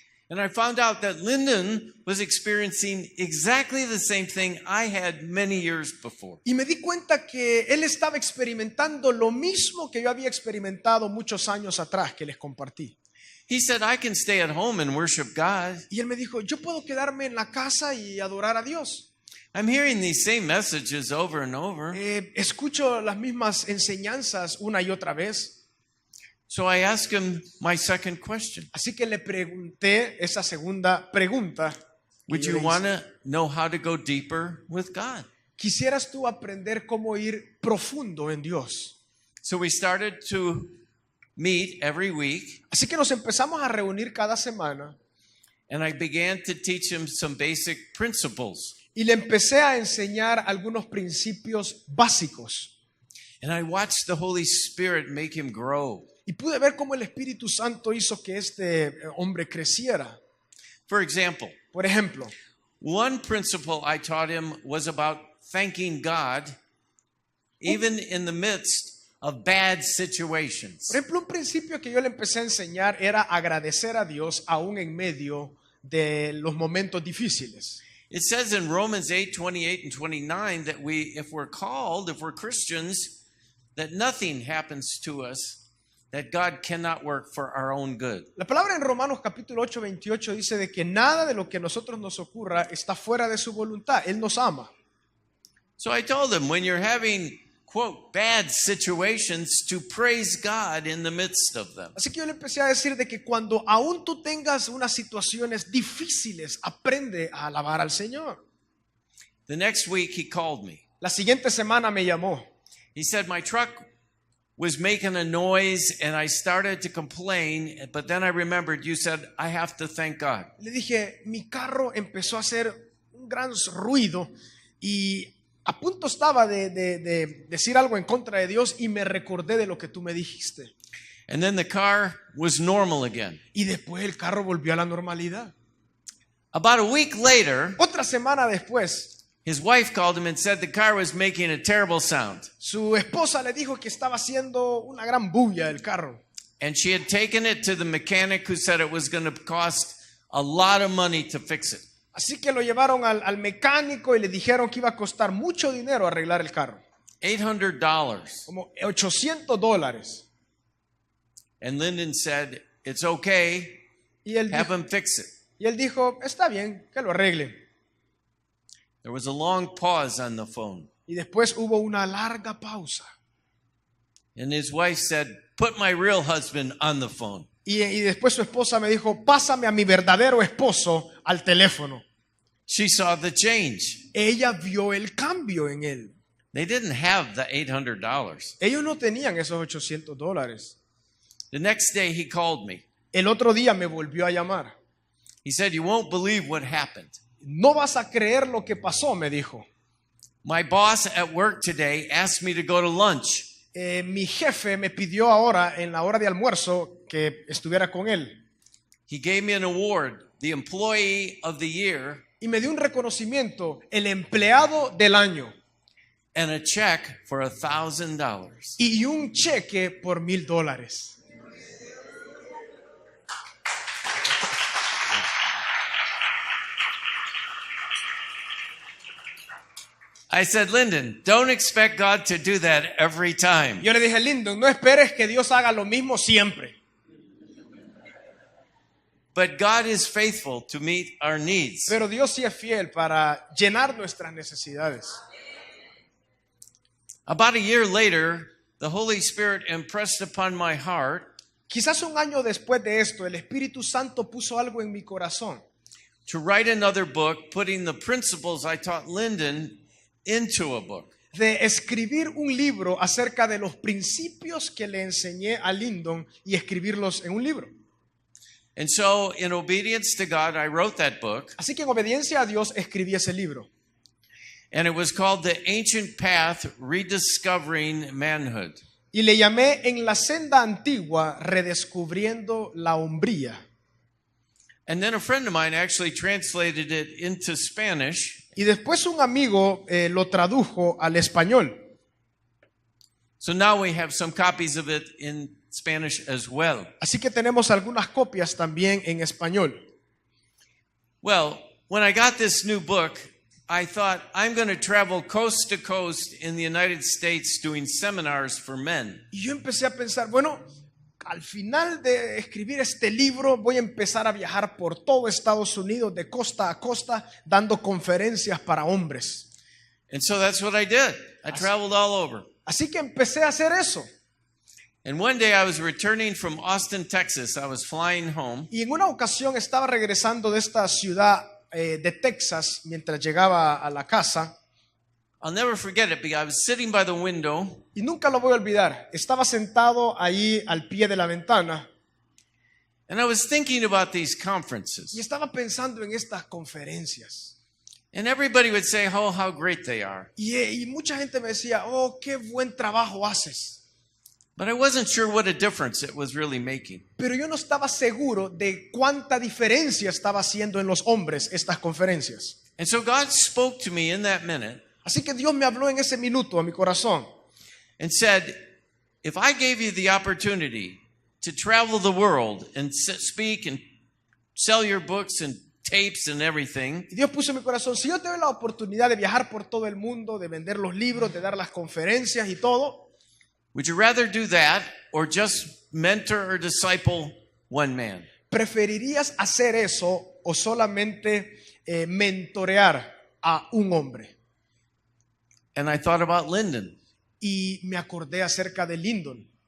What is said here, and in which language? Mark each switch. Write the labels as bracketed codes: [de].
[en] And I found out that Lyndon was experiencing exactly the same thing I had many years before. [es] Y me di cuenta que él estaba experimentando lo mismo que yo había experimentado muchos años atrás que les compartí. [en] He said, I can stay at home and worship God. [es] Y él me dijo, yo puedo quedarme en la casa y adorar a Dios. [en] I'm hearing these same messages over and over. [es] Escucho las mismas enseñanzas una y otra vez. [en] So I asked him my second question. [es] Así que le pregunté esa segunda pregunta. que [en] Would [es] yo le hice. [en] want to know how to go deeper with God? [es] ¿Quisieras tú aprender cómo ir profundo en Dios? [en] So we started to meet every week, [es] Así que nos empezamos a reunir cada semana [en] and I began to teach him some basic principles. [es] y le empecé a enseñar algunos principios básicos. [en] And I watched the Holy Spirit make him grow. [es] Y pude ver cómo el Espíritu Santo hizo que este hombre creciera. [en] For example, [es] Por ejemplo, [en] one principle I taught him was about thanking God even in the midst of bad situations. [es] por ejemplo, un principio que yo le empecé a enseñar era agradecer a Dios aún en medio de los momentos difíciles. [en] It says in Romans 8, 28 and 29 that if we're called, if we're Christians, that nothing happens to us that God cannot work for our own good. [es] La palabra en Romanos capítulo 8, 28 dice de que nada de lo que a nosotros nos ocurra está fuera de su voluntad. Él nos ama. [en] So I told him, when you're having, quote, bad situations, to praise God in the midst of them. [es] Así que yo le empecé a decir de que cuando aún tú tengas unas situaciones difíciles, aprende a alabar al Señor. [en] The next week he called me. [es] La siguiente semana me llamó. [en] He said, my truck was making a noise and I started to complain, but then I remembered you said, I have to thank God. [es] Le dije, mi carro empezó a hacer un gran ruido y a punto estaba de decir algo en contra de Dios y me recordé de lo que tú me dijiste. [en] And then the car was normal again. [es] Y después el carro volvió a la normalidad. [en] About a week later, [es] Otra semana después, [en] his wife called him and said the car was making a terrible sound. [es] su esposa le dijo que estaba haciendo una gran bulla el carro. [en] And she had taken it to the mechanic who said it was going to cost a lot of money to fix it. [es] Así que lo llevaron al mecánico y le dijeron que iba a costar mucho dinero arreglar el carro. [en] $800. [es] Como $800. [en] And Lyndon said, it's okay, [es] Y él [en] have [es] dijo, [en] him fix it. [es] está bien, que lo arregle. [en] There was a long pause on the phone. [es] Y después hubo una larga pausa. [en] And his wife said, put my real husband on the phone. [es] Y después su esposa me dijo, pásame a mi verdadero esposo al teléfono. [en] She saw the change. [es] Ella vio el cambio en él. [en] They didn't have the $800. [es] Ellos no tenían esos $800. [en] The next day he called me. [es] El otro día me volvió a llamar. [en] He said, you won't believe what happened. [es] No vas a creer lo que pasó, me dijo. [en] My boss at work today asked me to go to lunch. [es] Mi jefe me pidió ahora, en la hora de almuerzo, que estuviera con él. [en] He gave me an award, the Employee of the Year, [es] Y me dio un reconocimiento, el empleado del año. [en] and a check for $1,000. [es] Y un cheque por $1,000. [en] I said, Lyndon, don't expect God to do that every time. [es] Yo le dije, Lyndon, no esperes que Dios haga lo mismo siempre. [en] But God is faithful to meet our needs. [es] Pero Dios sí es fiel para llenar nuestras necesidades. [en] About a year later, the Holy Spirit impressed upon my heart [es] Quizás un año después de esto, el Espíritu Santo puso algo en mi corazón [en] to write another book, putting the principles I taught Lyndon into a book. [es] de escribir un libro acerca de los principios que le enseñé a Lyndon y escribirlos en un libro. [en] And so, in obedience to God, I wrote that book, [es] Así que en obediencia a Dios escribí ese libro. [en] and it was called The Ancient Path, Rediscovering Manhood. [es] Y le llamé En la senda antigua, redescubriendo la hombría. [en] And then a friend of mine actually translated it into Spanish. [es] Y después un amigo lo tradujo al español. [en] So now we have some copies of it in Spanish as well. [es] Así que tenemos algunas copias también en español. [en] Well, when I got this new book, I thought I'm going to travel coast to coast in the United States doing seminars for men. [es] Y yo empecé a pensar, bueno, al final de escribir este libro voy a empezar a viajar por todo Estados Unidos de costa a costa dando conferencias para hombres. [en] And so that's what I did. I traveled all over. [es] Así que empecé a hacer eso. [en] And one day I was returning from Austin, Texas. I was flying home. [es] Y en una ocasión estaba regresando de esta ciudad de Texas mientras llegaba a la casa. [en] I'll never forget it because I was sitting by the window [es] Y nunca lo voy a olvidar. Estaba sentado ahí al pie de la ventana [en] and I was thinking about these [es] y [en] conferences. [es] estaba pensando en estas conferencias. [en] And everybody would say, oh, how great they are. [es] Y mucha gente me decía, oh, qué buen trabajo haces. [en] But I wasn't sure what a difference it was really making. [es] Pero yo no estaba seguro de cuánta diferencia estaba haciendo en los hombres estas conferencias. [en] And so God spoke to me in that minute [es] Así que Dios me habló en ese minuto a mi corazón [en] and said, if I gave you the opportunity to travel the world and speak and sell your books and tapes and everything, [es] y Dios puso en mi corazón, si yo te doy la oportunidad de viajar por todo el mundo, de vender los libros, de dar las conferencias y todo, [en] would you rather do that or just mentor or disciple one man? [es] ¿preferirías hacer eso o solamente mentorear a un hombre? [en] And I thought about Lyndon. [es] Y me acordé acerca de Lyndon.